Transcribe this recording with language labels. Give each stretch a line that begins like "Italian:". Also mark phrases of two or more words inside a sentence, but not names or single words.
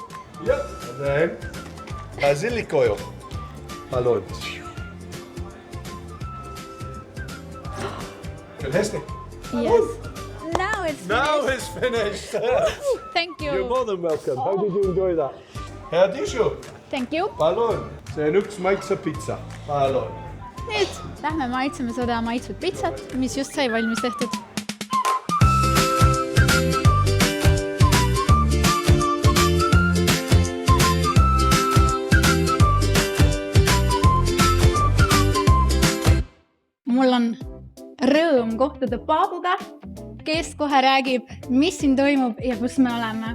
English: Yep. And then basilic oil. Palun. Good, Hesty. Yes. Now it's Now finished. it's finished. Thank You're you. more than welcome. How did you enjoy that? Head issue. Thank you.
Estonian: Palun. See üks maitse pizza. Palun. Nüüd lähme maitseme seda maitsvat pitsat, mis just sai valmis tehtud. Mul on rõõm kohtuda Paabuga, kes kohe räägib, mis siin toimub ja kus me oleme.